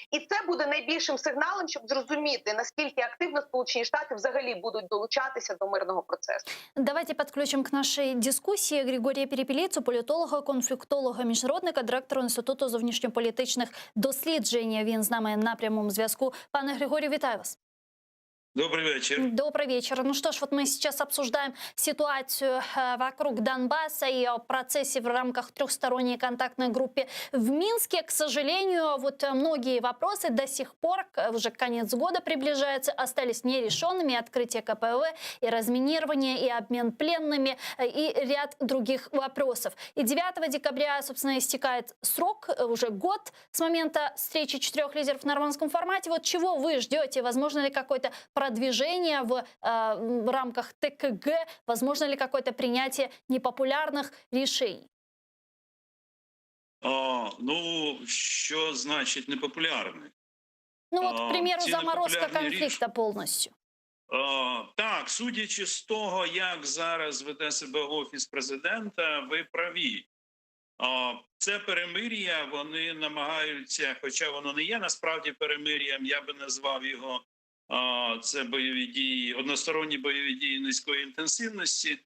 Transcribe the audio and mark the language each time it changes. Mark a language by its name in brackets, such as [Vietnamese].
[Ukrainian] І це буде найбільшим сигналом, щоб зрозуміти, наскільки активно Сполучені Штати взагалі будуть долучатися до мирного процесу. [Russian] Давайте подключим к нашей дискуссии [Ukrainian] Григорія Перепелицу, політолога, конфліктолога, міжнародника, директора Інституту зовнішньополітичних досліджень. Він з нами на прямому зв'язку. Пане Григорію, вітаю вас. [Russian] Добрый вечер. Добрый вечер. Ну что ж, вот мы сейчас обсуждаем ситуацию вокруг Донбасса и о процессе в рамках трехсторонней контактной группы в Минске. К сожалению, вот многие вопросы до сих пор, уже конец года приближается, остались нерешенными. Открытие КПВ, и разминирование, и обмен пленными, и ряд других вопросов. И 9 декабря, собственно, истекает срок, уже год с момента встречи 4 лидеров в нормандском формате. Вот чего вы ждете? Возможно ли какой-то продвижение в рамках ТКГ? Возможно ли какое-то принятие непопулярных решений? [Ukrainian] Ну, що значить непопулярний? [Russian] Ну вот, к примеру, [Ukrainian] ці [Russian] заморозка [Ukrainian] непопулярні [Russian] конфликта полностью. [Ukrainian] Так, судячи з того, як зараз веде себе Офіс Президента, ви праві. Це перемир'я, вони намагаються, хоча воно не є насправді перемир'ям, я би назвав його, це бойові дії, односторонні бойові дії низької інтенсивності.